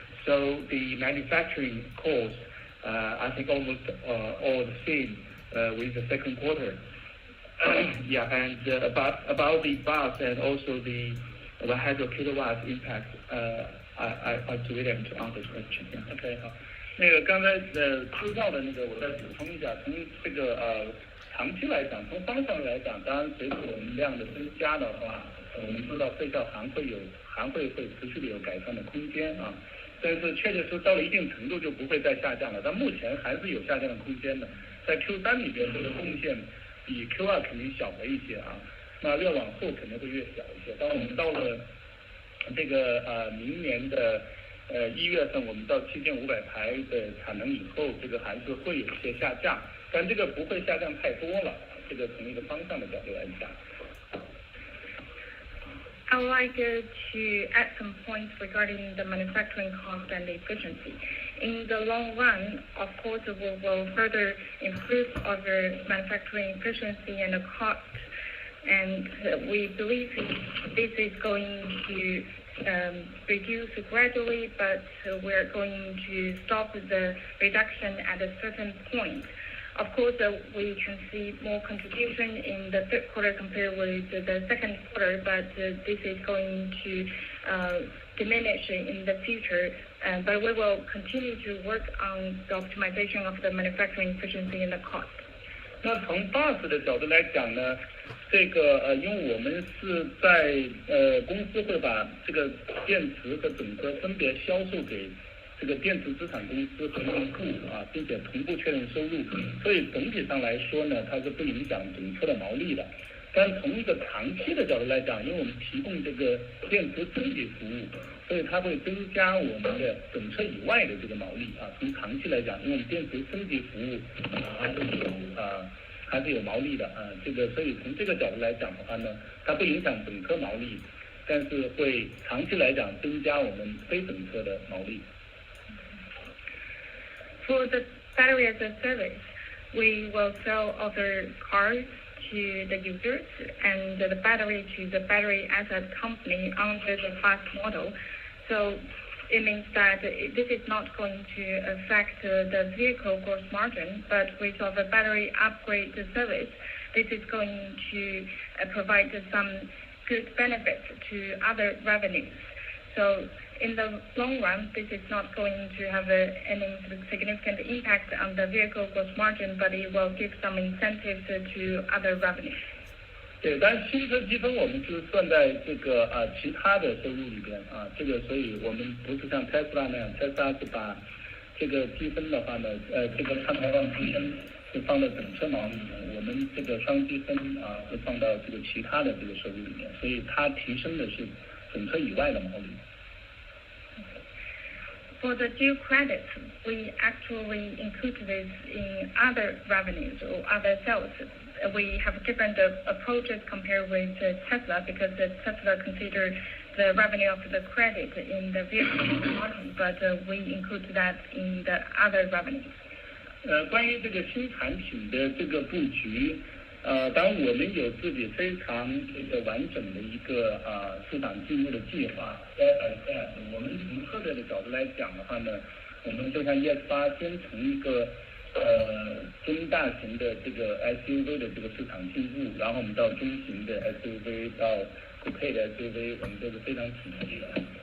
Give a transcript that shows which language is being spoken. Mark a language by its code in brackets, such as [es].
[en] So the manufacturing cost, I think almost all the same with the second quarter. Yeah, and about the bus and also the 100 kilowatts impact, I to William to answer this question. Yeah. [zh] OK 好，那个刚才知道的那个我再补充一下，从这个长期来讲，从方向来讲，当然随着我们量的增加的话，我们知道费效还会持续的有改善的空间啊。但是确确实到了一定程度就不会再下降了，但目前还是有下降的空间的。在 Q3 里边，这个贡献比 Q2 肯定小了一些啊，那越往后肯定会越小一些。当我们到了这个明年的1月份，我们到7500台的产能以后，这个还是会有一些下降，但这个不会下降太多了。这个从一个方向的角度来讲。 [en] I would like to add some points regarding the manufacturing cost and efficiency. In the long run, of course, we will further improve our manufacturing efficiency and the cost. And we believe this is going to reduce gradually, but we're going to stop the reduction at a certain point. Of course, we can see more contribution in the third quarter compared with the second quarter, but this is going to diminish in the future. But we will continue to work on the optimization of the manufacturing efficiency and the cost. [zh] 那从 bus 的角度来讲呢，这个因为我们是在公司会把这个电池和整车分别销售给这个电池资产公司和用户啊，并且同步确认收入，所以整体上来说呢，它是不影响整车的毛利的。但从一个长期的角度来讲，因为我们提供这个电池升级服务，所以它会增加我们的整车以外的这个毛利啊。从长期来讲，因为我们电池升级服务还是有毛利的啊。这个所以从这个角度来讲的话呢，它不影响整车毛利，但是会长期来讲增加我们非整车的毛利。 [en] For the battery as a service, we will sell other cars to the users and the battery to the battery asset company under the fast model. So it means that this is not going to affect the vehicle gross margin, but with our battery upgrade service, this is going to provide some good benefits to other revenues. So in the long run, this is not going to have any significant impact on the vehicle gross margin, but it will give some incentives to other revenues. [zh] 对，但是新车积分我们是算在这个其他的收入里边这个所以我们不是像 Tesla 那样 ，Tesla 是把这个积分的话呢，这个碳排放积分是放到整车毛利里面，我们这个双积分会放到这个其他的这个收入里面，所以它提升的是整车以外的毛利。 [en] For the dual credits, we actually include this in other revenues or other sales. We have different approaches compared with Tesla because Tesla considers the revenue of the credit in the vehicle margin, but we include that in the other revenues. [zh] 关于这个新产品的这个布局，当然我们有自己非常这个完整的一个市场进入的计划。我们从策略的角度来讲的话呢，我们就像 ES8 先从一个中大型的这个 SUV 的这个市场进入，然后我们到中型的 SUV 到酷配的 SUV， 我们都是非常体系的。